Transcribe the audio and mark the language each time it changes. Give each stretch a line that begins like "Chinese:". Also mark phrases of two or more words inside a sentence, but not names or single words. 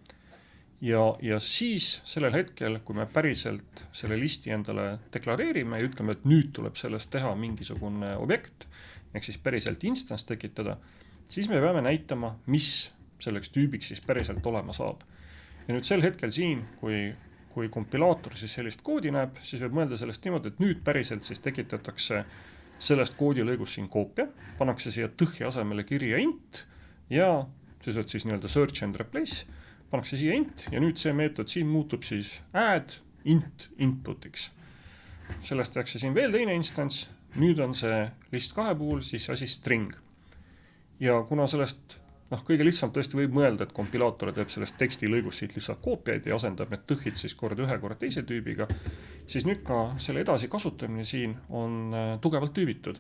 Estonian: Ja siis sellel hetkel, kui me päriselt selle listi endale deklareerime ja ütleme, et nüüd tuleb sellest teha mingisugune objekt, ehk siis päriselt instance tekitada, siis me peame näitama, mis selleks tüübiks siis päriselt olema saab. Ja nüüd sel hetkel siin, kui kompilaator siis sellist koodi näeb, siis võib mõelda sellest niimoodi, et nüüd päriselt siis tekitatakse sellest koodilõigust siin koopia, pannakse siia tõhja asemele kirja int ja siis nii-öelda
English: search and replace,
Estonian: pannakse siia int ja nüüd see meetod siin muutub siis add int inputiks. Sellest tehakse siin veel teine instance, nüüd on see list 2 puhul siis asi string. Ja kuna sellest kõige lihtsalt tõesti võib mõelda, et kompilaator teeb sellest tekstilõigust siit lihtsalt koopiaid ja asendab need tõhid siis kord ühe kord teise tüübiga, siis nüüd ka selle edasi kasutamine siin on tugevalt tüübitud.